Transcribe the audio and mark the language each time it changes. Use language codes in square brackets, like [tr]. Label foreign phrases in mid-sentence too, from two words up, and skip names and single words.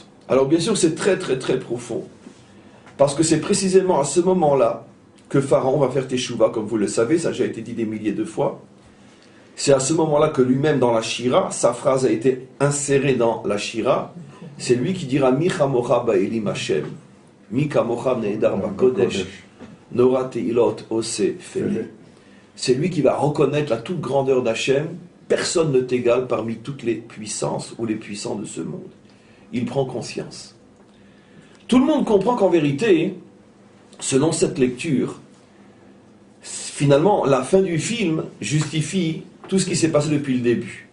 [fr] Alors bien sûr, c'est très très très profond, parce que c'est précisément à ce moment-là que Pharaon va faire teshuva, comme vous le savez, ça a déjà été dit des milliers de fois. C'est à ce moment-là que lui-même, dans la Shira, sa phrase a été insérée dans la Shira, c'est lui qui dira « [he] מי כמכה באלים השם, מי כמכה נאדר בקדש, נורא תהלת עשה פלא ». [fr] C'est lui qui va reconnaître la toute grandeur d'Hachem, personne ne t'égale parmi toutes les puissances ou les puissants de ce monde. Il prend conscience. Tout le monde comprend qu'en vérité, selon cette lecture, finalement, la fin du film justifie tout ce qui s'est passé depuis le début.